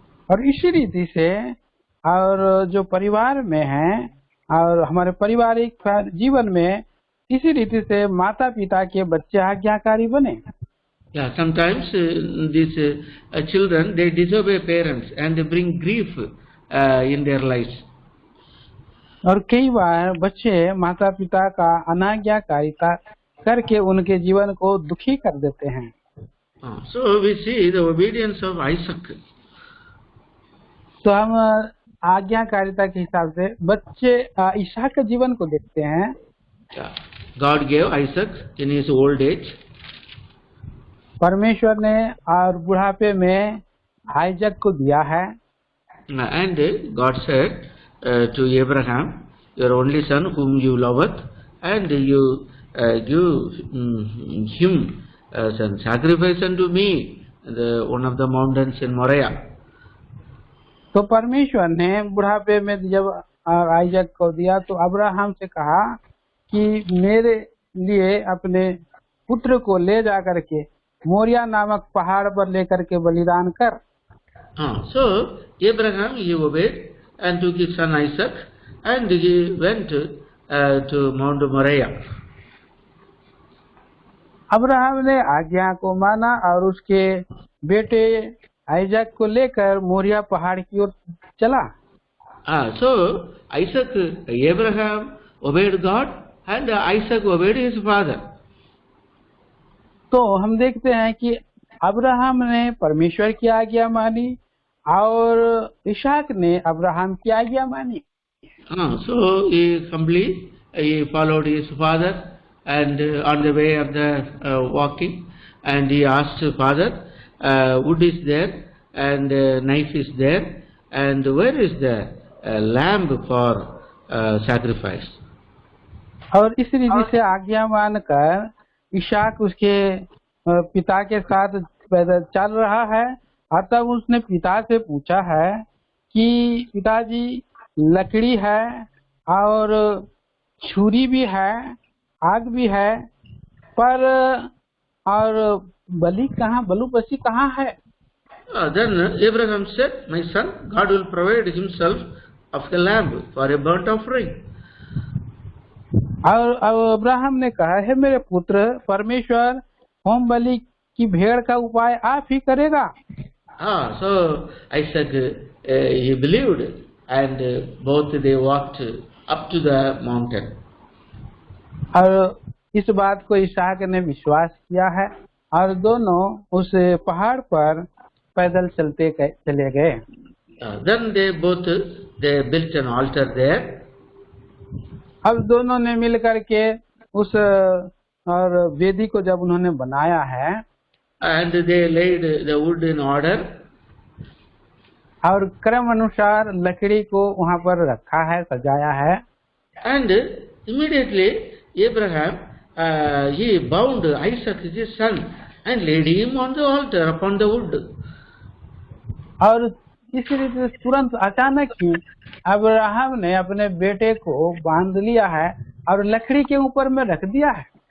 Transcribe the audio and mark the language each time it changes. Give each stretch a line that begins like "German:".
Hindi: और इसी रीति से और जो परिवार में हैं और हमारे पारिवारिक जीवन में इसी रीति से माता पिता के बच्चे आज्ञाकारी बने।
English: Yeah, sometimes these children, they disobey parents and they bring grief in their lives.
Hindi: और कई बार बच्चे माता पिता का अनाज्ञाकारिता करके उनके जीवन को दुखी कर देते हैं।
English: So we see the obedience of Isaac.
Hindi: तो हम आज्ञाकारिता के हिसाब से बच्चे ईसाक के जीवन को देखते हैं।
English: God gave Isaac in his old age.
Hindi: परमेश्वर ने और बुढ़ापे में आइजक को दिया है।
English: And God said to Abraham, your only son whom you loveth, and you give him as a sacrifice unto me, one of the mountains in Moriah.
Hindi: तो परमेश्वर ने बुढ़ापे में जब आइजक को दिया तो अब्राहम से कहा कि मेरे लिए अपने पुत्र को ले जा करके मोरिया नामक पहाड़ पर लेकर के बलिदान कर।
English: So Abraham, he obeyed and took his son Isaac and he went to Mount Moriah.
Hindi: Abraham ने आज्ञा को माना और उसके बेटे आइजक को लेकर मोरिया पहाड़ की ओर चला।
English: So Isaac, Abraham obeyed God and Isaac obeyed his father.
Hindi: तो हम देखते हैं कि अब्राहम ने परमेश्वर की आज्ञा मानी और इसाक ने अब्राहम की आज्ञा मानी।
English: So he followed his father and on the way of the walking, and he asked father, wood is there and knife is there, and where is the lamb for sacrifice?
Hindi: और इस रीति से आज्ञा मानकर Isaac उसके पिता के साथ पैदल चल रहा है और तब उसने पिता से पूछा है कि पिताजी लकड़ी है और छुरी भी है, आग भी है, पर और बलि कहाँ, बलुपसी कहाँ है?
English: Then Abraham said, my son, God will provide himself of the lamb for a burnt offering.
Hindi: और अब्राहम ने कहा है मेरे पुत्र, परमेश्वर होम बलि की भेड़ का उपाय आप ही करेगा।
English: So Isaac he believed and both they walked up to the mountain.
Hindi: और इस बात को इसहाक ने विश्वास किया है और दोनों उस पहाड़ पर पैदल चले गए।
English: Then they built an altar there.
Hindi: अब दोनों ने मिल करके उस और वेदी को जब उन्होंने बनाया है,
English: and they laid the wood in order.
Hindi: और क्रम अनुसार लकड़ी को वहाँ पर रखा है, सजाया है।
English: And immediately Abraham he bound Isaac his son and laid him on the altar upon the wood.
Hindi: और इस रीति से तुरंत अचानक ही अब्राहम ने अपने बेटे को बांध लिया है और लकड़ी के ऊपर में रख दिया है।